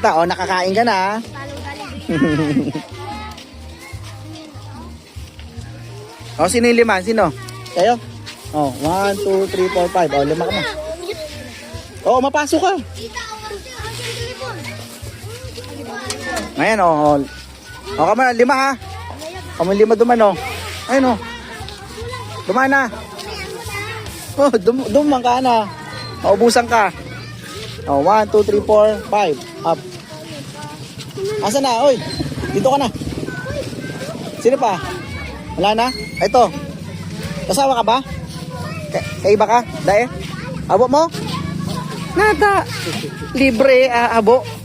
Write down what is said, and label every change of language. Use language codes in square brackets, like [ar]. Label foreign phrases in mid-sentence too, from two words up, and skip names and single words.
[tl] O, nakakain ka na, ha? O, sino yung 5? Sino? Kayo? O, 1, 2, 3, 4, 5. O, 5 ka na. O, mapasok ka. Ngayon, o. O, [bik] kamo na, 5, ha? Kamo 5 duman, o. Ayun, o. Duman na. Oh, duman ka na. [tl] Maubusan ka. Oh, 1, 2, 3, 4, 5. Up. Asa na? Oy, dito ka na. Sino pa? Wala na? Ito. Kasama ka ba? [bik] Kaiba ka? Dae? Abo mo? Nada. Libre abo.